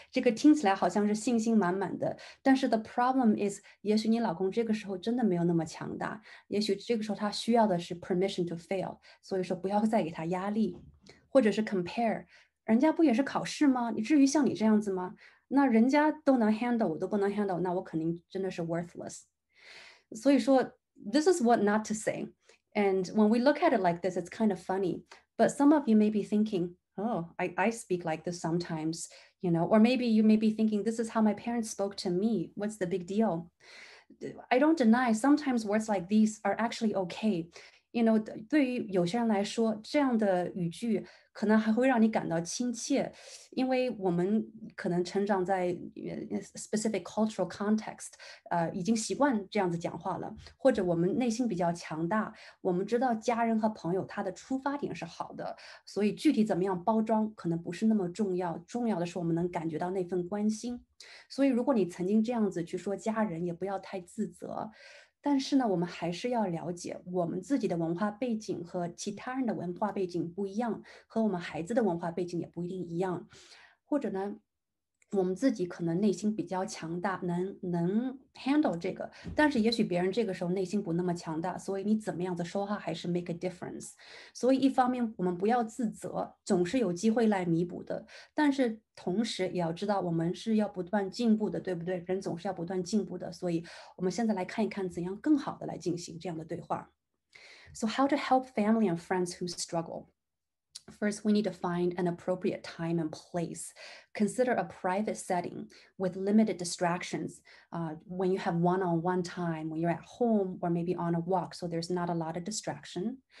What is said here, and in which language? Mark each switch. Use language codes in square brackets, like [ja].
[zh] 这个听起来好像是信心满满的，但是 [en] the problem is， [zh] 也许你老公这个时候真的没有那么强大，也许这个时候他需要的是 [en] permission to fail， [zh] 所以说不要再给他压力。或者是 compare， 人家不也是考试吗？你至于像你这样子吗？那人家都能 handle， 我都不能 handle， 那我肯定真的是 worthless。所以说 [en] this is what not to say. And when we look at it like this, it's kind of funny. But some of you may be thinking, oh, I speak like this sometimes, or maybe you may be thinking, this is how my parents spoke to me. What's the big deal? I don't deny sometimes words like these are actually okay. [zh] 对于有些人来说，这样的语句可能还会让你感到亲切，因为我们可能成长在 [en] specific cultural context， [zh] 已经习惯这样子讲话了，或者我们内心比较强大，我们知道家人和朋友他的出发点是好的，所以具体怎么样包装可能不是那么重要，重要的是我们能感觉到那份关心。所以如果你曾经这样子去说家人，也不要太自责。但是呢，我们还是要了解我们自己的文化背景和其他人的文化背景不一样，和我们孩子的文化背景也不一定一样，或者呢，我们自己可能内心比较强大，能 handle 这个，但是也许别人这个时候内心不那么强大，所以你怎么样子说话还是 [en] make a difference。 [zh] 所以一方面我们不要自责，总是有机会来弥补的，但是同时也要知道我们是要不断进步的，对不对？人总是要不断进步的，所以我们现在来看一看怎样更好的来进行这样的对话。 [en] So how to help family and friends who struggle?First, we need to find an appropriate time and place. Consider a private setting with limited distractions when you have one-on-one time, when you're at home or maybe on a walk, so there's not a lot of distraction.